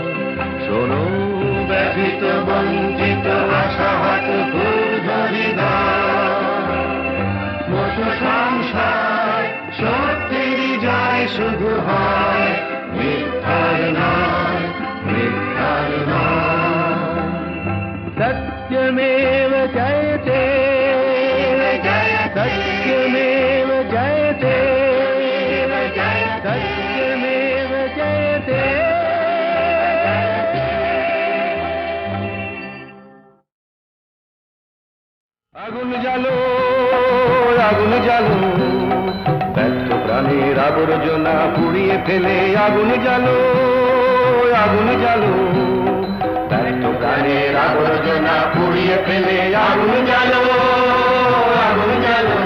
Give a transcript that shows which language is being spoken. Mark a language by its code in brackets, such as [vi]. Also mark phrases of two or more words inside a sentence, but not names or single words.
[bn] শোনো ব্যথিত বঞ্চিত আশাহত ক্ষুব্ধ হৃদয়, বোঝো সংসার সত্যেরই জয় শুধু হয়, মিথ্যার নয়, মিথ্যার নয়। [sa] सत्यमेव जयते, सत्यमेव जयते, सत्यमेव जयते। [bn] আগুন জ্বালো, আগুন জ্বালো, ব্যর্থ প্রাণের আবর্জনা পুড়িয়ে ফেলে আগুন জ্বালো, আগুন জ্বালো, ব্যর্থ প্রাণের আবর্জনা পুড়িয়ে ফেলে আগুন জ্বালো, আগুন জ্বালো।